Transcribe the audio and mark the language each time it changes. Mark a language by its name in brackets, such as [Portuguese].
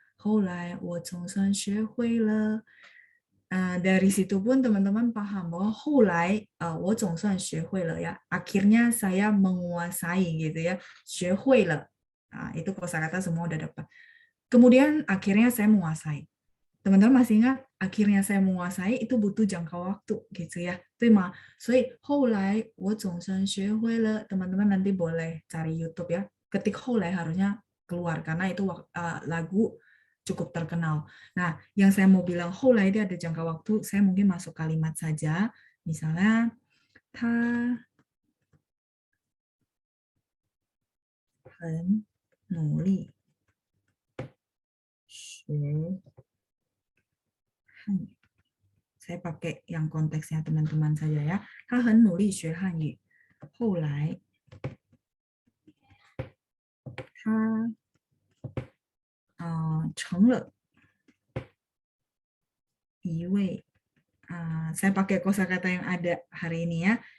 [Chinese] Holai, 我总算学会了. [Indonesian] Dari situ pun teman-teman paham bahwa hulai, [Chinese] 我总算学会了 [Indonesian] ya. Akhirnya saya menguasai gitu ya. [Chinese] 学会了. [Indonesian] Itu kosakata semua udah dapat. Kemudian akhirnya saya menguasai. Teman-teman masih ingat akhirnya saya menguasai itu butuh jangka waktu gitu ya. [Chinese] 对吗? 所以后来我总算学会了. [Indonesian] Teman-teman nanti boleh cari YouTube ya. Ketik 后来 harusnya keluar karena itu lagu cukup terkenal. Nah, yang saya mau bilang holai dia ada jangka waktu, saya mungkin masuk kalimat saja. [Chinese] Misalnya, 他很努力学汉语. [Indonesian] Saya pakai yang konteksnya teman-teman saja ya. [Chinese] 他很努力学汉语. 后来他成了一位 [Indonesian] saya pakai kosakata yang ada hari ini ya.